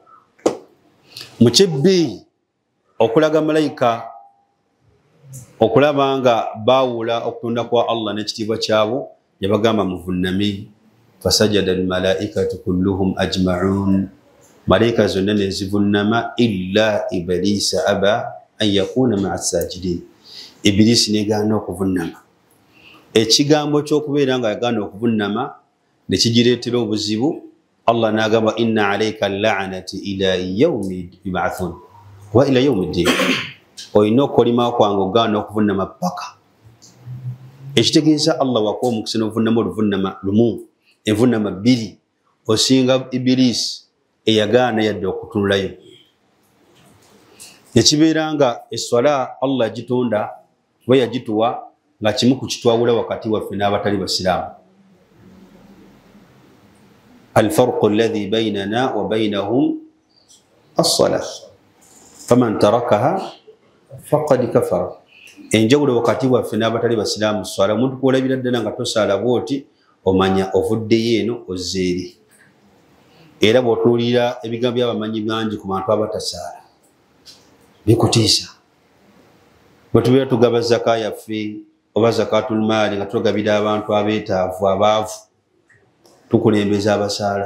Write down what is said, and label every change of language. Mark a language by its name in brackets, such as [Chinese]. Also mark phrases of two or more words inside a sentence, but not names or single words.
[Ganda] Mu kyebbeeyi okulaga malayika okulaba nga baawula okutonda kwa Allah n'ekitiibwa kyabo yabagamba muvunnami [Arabic] فسجد الملائكة كلهم أجمعون, [Ganda] malayika zonna ne zivunnama [Arabic] إلا إبليس أبى أن يكون مع الساجدين. [Ganda] Ibilisi negaana okuvunnama. Ekigambo ky'okubeera nga yagaana okuvunnama ne kigireetera obuzibu. [Arabic] Allah n'agamba إن عليك لعنتي إلى يوم يبعثون وإلى يوم الدين. [Ganda] Olina okukolima kwange ogaana okuvunnama paka. Ekitegeeza Allah wakuwa omukisa n'ovunnama oluvunnama lumu, envunnama bbiri, osinga Ibilisi eyagaana yadde okutunulayo. Nekibeera nga esswala Allah yagitonda we yagituwa nga kimu ku kitwawula wakati waffe n'abatali basiraamu. [Arabic] الفرق الذي بيننا وبينهم الصلاة فمن تركها فقد كفر. [Ganda] Enjawulo wakati waffe n'abatali basiraamu swala, omuntu kwolabira ddala nga tosaala bw'oti omanya ovuddeyo eno ozze eri. Era bw'otuulira ebigambo by'abamanyi bangi ku bantu abatasaala bikutiisa. Bwe tubeera tugaba zaka yaffe oba [Arabic] زكاة المال [Ganda] nga tugabira abantu abeetaavu abaavu, tukulembeza abasaala.